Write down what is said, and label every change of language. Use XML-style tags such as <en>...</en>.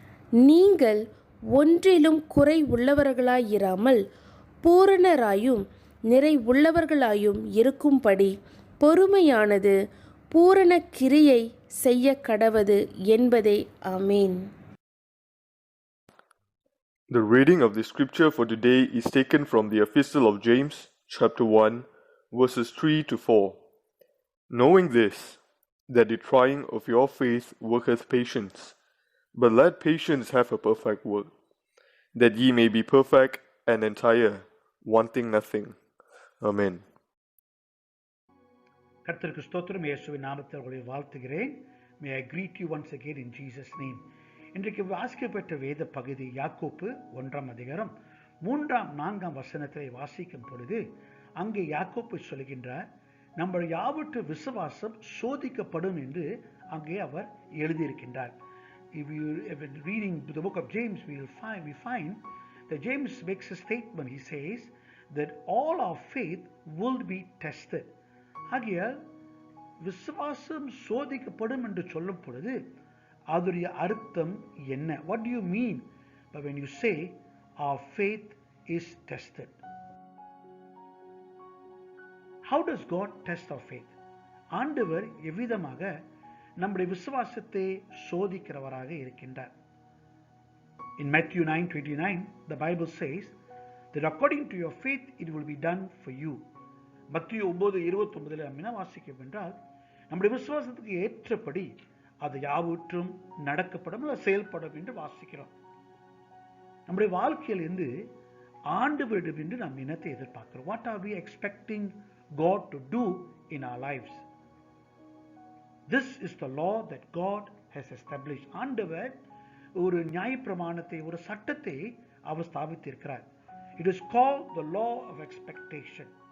<ta>நீங்கள் ஒன்றிலும் குறை உள்ளவர்களாயிராமல் பூரணராயும் நிறை உள்ளவர்களாயும் இருக்கும்படி பொறுமையானது பூரண கிரியை செய்ய கடவது என்பதே. ஆமேன்.</ta> <en>The reading of the scripture for today is taken from the Epistle of James, chapter 1, verses 3 to 4. Knowing this, that the trying of your faith worketh patience, but let patience have a perfect work, that ye may be perfect and entire, wanting nothing. Amen.</en> <ta>கர்த்தருக்கு ஸ்தோத்திரம். இயேசுவின் நாமத்தில் உங்களை வாழ்த்துகிறேன்.</ta> <en>May I greet you once again in Jesus name.</en> <ta>இன்றைக்கு வாசிக்கப்பட்ட வேத பகுதி யாக்கோப்பு 1ஆம் அதிகாரம் 3ஆம் 4ஆம் வசனத்தை வாசிக்கும் பொழுது அங்கே யாக்கோப்பு சொல்கின்றார், நம்ம யாவற்று விசுவாசம் சோதிக்கப்படும் என்று அங்கே அவர் எழுதியிருக்கின்றார்.</ta> <en>If you reading the book of James, we find that James makes a statement. He says that all our faith will be tested.</en> <ta>ஆகையால் விசுவாசம் சோதிக்கப்படும் என்று சொல்லும் பொழுது அதோடைய அர்த்தம் என்ன?</ta> <en>What do you mean by when you say our faith is tested? How does God test our faith?</en> <ta>ஆண்டவர் எவ்விதமாக நம்முடைய விசுவாசத்தை சோதிக்கிறவராக இருக்கின்றார்.</ta> <en>In Matthew 9:29, the Bible says that according to your faith it will be done for you.</en> <ta>மத்தேயு 9:29 நாம் என்ன வாசிக்கிறோம் என்றால், நம்முடைய விசுவாசத்துக்கு ஏற்றபடி அது யாவற்றும் நடக்கப்படும், செயல்படும் என்று வாசிக்கிறோம். நம்முடைய வாழ்க்கையிலிருந்து ஆண்டவரிடம் என்று நாம் என்னத்தை எதிர்பார்க்கிறோம்?</ta> <en>What are we expecting God to do in our lives? This is the law that God has established.</en> <ta>ஆண்டவர் ஒரு நியாயப்பிரமாணத்தை, ஒரு சட்டத்தை அவர் ஸ்தாபித்திருக்கிறார்.</ta> <en>It is called the law of expectation.</en>